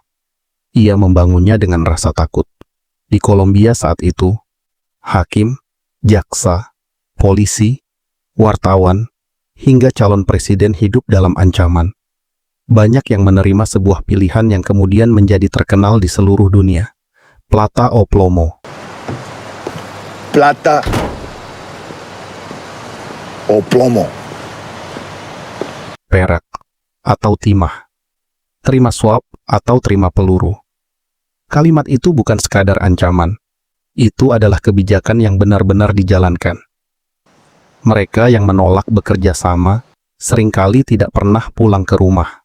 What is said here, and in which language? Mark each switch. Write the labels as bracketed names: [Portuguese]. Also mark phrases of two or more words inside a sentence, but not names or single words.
[Indonesian] Ia membangunnya dengan rasa takut. Di Kolombia saat itu, hakim, jaksa, polisi, wartawan, hingga calon presiden hidup dalam ancaman. Banyak yang menerima sebuah pilihan yang kemudian menjadi terkenal di seluruh dunia. [Spanish] Plata o plomo. Plata o plomo. [Indonesian] Perak atau timah. Terima suap atau terima peluru. Kalimat itu bukan sekadar ancaman. Itu adalah kebijakan yang benar-benar dijalankan. Mereka yang menolak bekerja sama seringkali tidak pernah pulang ke rumah.